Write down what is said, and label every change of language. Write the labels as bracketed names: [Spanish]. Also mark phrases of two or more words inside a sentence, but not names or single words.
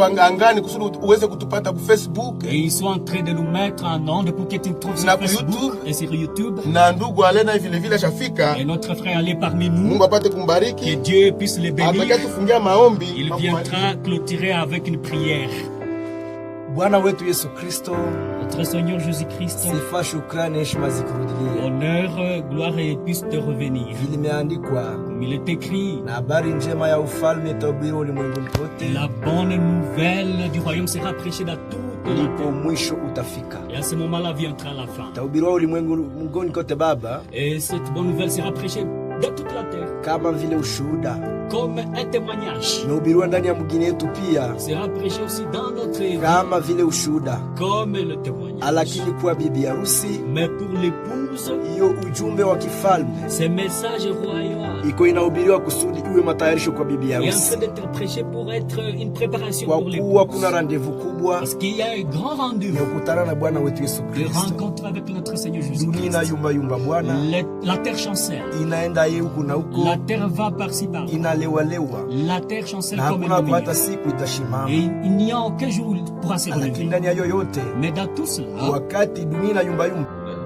[French] Et ils sont en train de nous mettre en onde pour que tu nous trouves sur Facebook et sur YouTube. Et notre frère allait parmi nous. Que Dieu puisse les bénir. Il viendra clôturer avec une prière. [Swahili] Bwana wetu Yesu Kristo, [French] notre Seigneur Jésus-Christ, [Swahili] sifa, shukrani, heshima zikurudilie. [French] Honneur, gloire et puisse te revenir. [Swahili] Imeandikwa, [French] comme il est écrit, [Swahili] na habari njema ya ufalme itahubiriwa ulimwenguni kote. [French] La bonne nouvelle du royaume sera prêchée dans toute la terre. [Swahili] Mwisho utafika. [French] Et à ce moment-là viendra la fin. [Swahili] Itahubiriwa ulimwenguni kote Baba. [French] Et cette bonne nouvelle sera prêchée dans toute la terre. [Swahili] Kama vile ushuhuda. [French] Comme un témoignage. [Swahili] Inahubiriwa ndani ya mgini yetu pia. [French] Sera prêché aussi dans notre vie. [Swahili] Kama vile ushuhuda. [French] Comme le témoignage. [Swahili] Lakini kwa bibi harusi. [French] Mais pour l'épouse. [Swahili] Hiyo ujumbe wa kifalme. [French] Ce message royal. [Swahili] Iko inahubiriwa kusudi iwe matayarisho kwa bibi harusi. [French] Et en train d'être prêché pour être une préparation [Swahili] kwa [French] pour l'épouse. [Swahili] Kwa kuna rendez-vous kubwa. [French] Parce qu'il y a un grand rendez-vous. [Swahili] Kukutana na Bwana wetu Yesu Kristo. [French] De rencontre avec notre Seigneur Jésus-Christ. [Swahili] Dunia yumba Bwana. [French] La terre chancelle. [Swahili] Inaenda huku na huko. [French] La terre va par-ci par-là. [Swahili] Inalewalewa. [French] La terre chancelle comme une lumière. Et il n'y a aucun jour où il pourra se relever. Mais dans tout cela, [Swahili] wakati dunia yumba